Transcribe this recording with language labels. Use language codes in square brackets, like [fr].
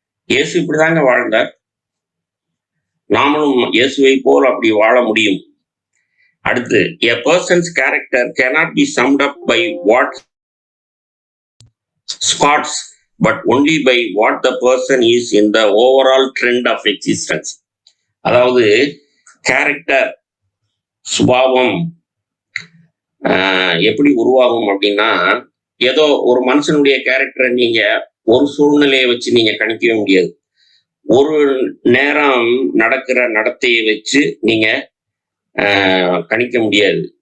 [ta] இயேசு இப்படிதாங்க வாழ்ந்தார். நாமளும் இயேசுவை போல் அப்படி வாழ முடியும். அடுத்து, [en] a person's character cannot be summed up by what spots but only by what the person is in the overall trend of existence. [ta] அதாவது கேரக்டர், சுபாவம் எப்படி உருவாகும் அப்படின்னா, ஏதோ ஒரு மனுஷனுடைய கேரக்டரை நீங்க ஒரு சூழ்நிலையை வச்சு நீங்க கணிக்கவே முடியாது. ஒரு நேரம் நடக்கிற நடத்தையை வச்சு நீங்க கணிக்க முடியாது.